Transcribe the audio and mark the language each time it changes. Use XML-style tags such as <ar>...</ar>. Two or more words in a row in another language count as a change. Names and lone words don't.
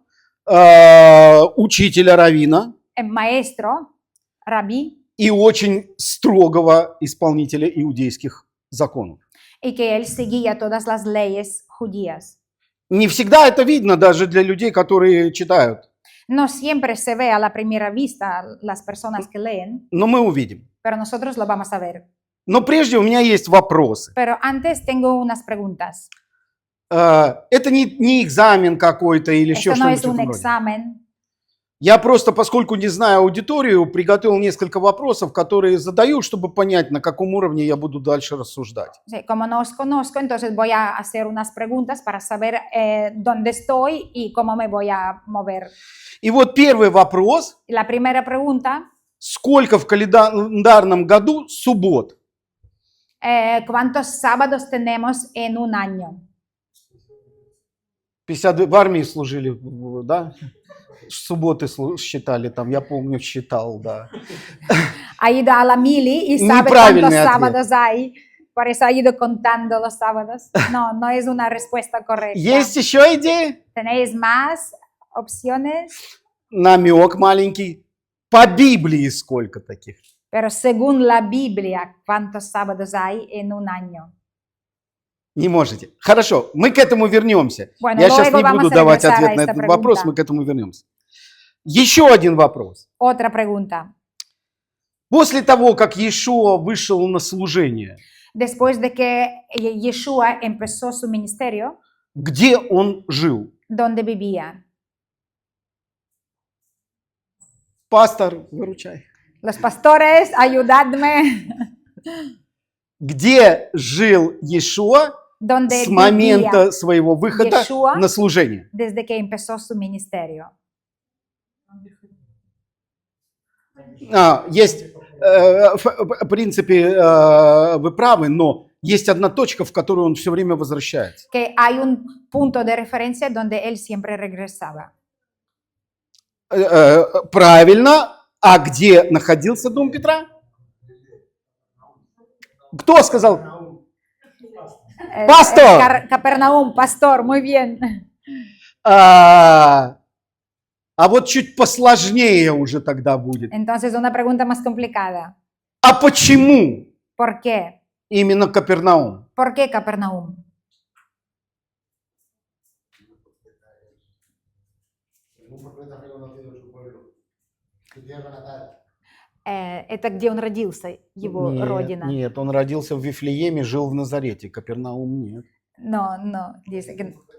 <ru>учителя раввина</ru> <es>maestro, rabí,</es> <ru>и очень строгого исполнителя иудейских законов.</ru> <es>y que él seguía todas las leyes judías.</es> <ru>Не всегда это видно даже для людей, которые читают,</ru> <es>No siempre se ve a la primera vista las personas que leen,</es> <ru>но мы увидим.</ru> <es>pero nosotros lo vamos a ver.</es> <ru>Но прежде у меня есть вопросы.</ru> <es>Pero antes tengo unas preguntas.</es> <ru>Это не экзамен какой-то или еще</ru> <es>Esto no es</es> <ru>что-нибудь в</ru> <es>un</es> <ru>этом роде.</ru> <es>examen.</es> <ru>Я просто, поскольку не знаю аудиторию, приготовил несколько вопросов, которые задаю, чтобы понять, на каком уровне я буду дальше рассуждать.</ru> <es>Sí, como no os conozco, entonces voy a hacer unas preguntas para saber dónde estoy y cómo me voy a mover.</es> <ru>И вот первый вопрос.</ru> <es>La primera pregunta,</es> <ru>Сколько в календарном году суббот?</ru> <es>¿cuántos sábados tenemos en un año?</es> <ru>50 в армии служили, да? Субботы считали там, я помню, считал, да.</ru> <es>Ha ido a la mili y sabe</es> <ru>Неправильный</ru> <es>cuántos</es> <ru>ответ.</ru> <es>sábados hay, por eso ha ido contando los sábados. No, no es una respuesta correcta.</es> <ru>Есть еще идеи?</ru> <es>¿Tenéis más opciones?</es> <ru>Намек маленький. По Библии сколько таких?</ru> <es>Pero según la Biblia, ¿cuántos sábados hay en un año?</es> <ru>Не можете. Хорошо, мы к этому вернемся.</ru> <es>Bueno,</es> <ru>Я сейчас</ru> <es>luego</es> <ru>не</ru> <es>vamos</es> <ru>буду</ru> <es>a</es> <ru>давать</ru> <es>regresar a</es> <ru>ответ на</ru> <es>esta</es> <ru>этот вопрос,</ru> <es>pregunta.</es> <ru>мы к этому вернемся. Еще один вопрос.</ru> <es>Otra pregunta.</es> <ru>После того, как Иешуа вышел на служение,</ru> <es>Después de que Yeshua empezó su ministerio,</es> <ru>где он жил?</ru> <es>¿dónde vivía?</es> <ru>Пастор, выручай.</ru> <es>Los pastores, ayudadme.</es> <ru>Где жил Иешуа</ru> <es>¿Dónde</es> <ru>с момента</ru> <es>vivía</es> <ru>своего выхода Иешуа на служение?</ru> <es>desde que empezó su ministerio?</es> <ru>Есть, в принципе, вы правы, но есть одна точка, в которую он все время возвращается.</ru> <es>Que hay un punto de referencia donde él siempre regresaba.</es> <ru>Правильно, А где находился дом Петра? Кто сказал?</ru> <es>Pastor. Capernaum, pastor, muy bien.</es> <ru>А вот чуть посложнее уже тогда будет.</ru> <es>Entonces, una pregunta más complicada.</es> <ru>А почему</ru> <es>¿Por qué?</es> <ru>именно Капернаум?</ru> <es>¿Por qué Capernaum?</es> <ru>Это где он родился, его родина. Нет, он родился в Вифлееме, жил в Назарете. Капернаум нет.</ru> <es>No, no, dice que</es>